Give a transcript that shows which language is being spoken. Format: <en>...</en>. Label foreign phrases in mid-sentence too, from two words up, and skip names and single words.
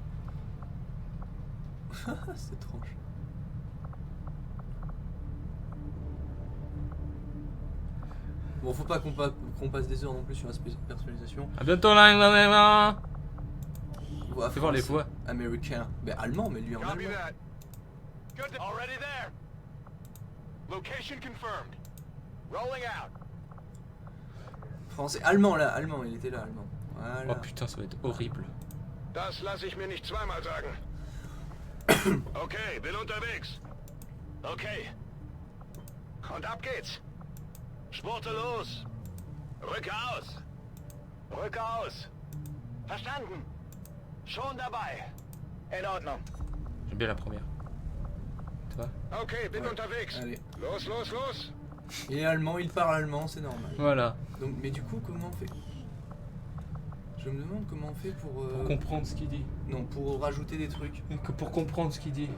<fr>C'est étrange. Bon, faut pas qu'on passe des heures non plus sur la personnalisation. À bientôt là. Voix Fais voir les français, voix. américain. Mais allemand, mais lui en</fr> <en>Copy</en> <fr>allemand.</fr> <en>that. Good. Already there. Location confirmed. Rolling out.</en> <fr>Français, allemand là, allemand, il était là, allemand. Oh Voilà. putain, ça va être horrible.</fr> <de>Das lasse ich mir nicht zweimal sagen. Okay, bin unterwegs. Okay. Und ab geht's. Spurte los. Rücke aus. Rücke aus. Verstanden. Schon dabei. In Ordnung.</de> <fr>J'aime bien la première. Tu vois?</fr> <de>Okay, bin</de> <fr>Ouais.</fr> <de>unterwegs.</de> <fr>Allez.</fr> <de>Los, los, los.</de> <fr>Il est allemand, il parle allemand, c'est normal. Voilà. Donc, mais du coup, comment on fait? Je me demande comment on fait pour... Pour comprendre ce qu'il dit. Non, pour rajouter des trucs. Que pour comprendre ce qu'il dit.</fr>